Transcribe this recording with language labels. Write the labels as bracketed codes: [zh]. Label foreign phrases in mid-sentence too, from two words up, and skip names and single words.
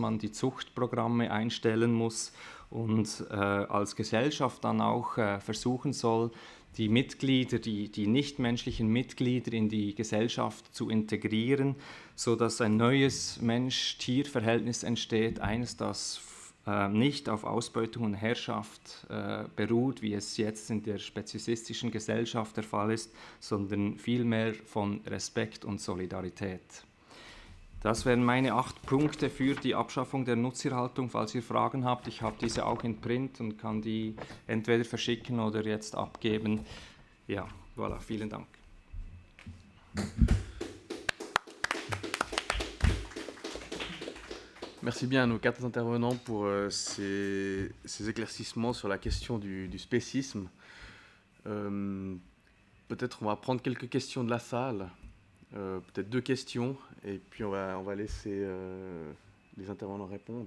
[de] man die Zuchtprogramme einstellen muss und als Gesellschaft dann auch versuchen soll, die Mitglieder, die nichtmenschlichen Mitglieder in die Gesellschaft zu integrieren, sodass ein neues Mensch-Tier-Verhältnis entsteht, eines, das nicht auf Ausbeutung und Herrschaft beruht, wie es jetzt in der spezifistischen Gesellschaft der Fall ist, sondern vielmehr von Respekt und Solidarität. Das wären meine 8 Punkte für die Abschaffung der Nutztierhaltung. Falls ihr Fragen habt, ich habe diese auch in Print und kann die entweder verschicken oder jetzt abgeben. Ja, voilà, vielen Dank. [fr] Merci bien à nos 4 intervenants pour ces éclaircissements sur la question du spécisme. Peut-être on va prendre quelques questions de la salle, peut-être 2 questions, et puis on va laisser les intervenants répondre.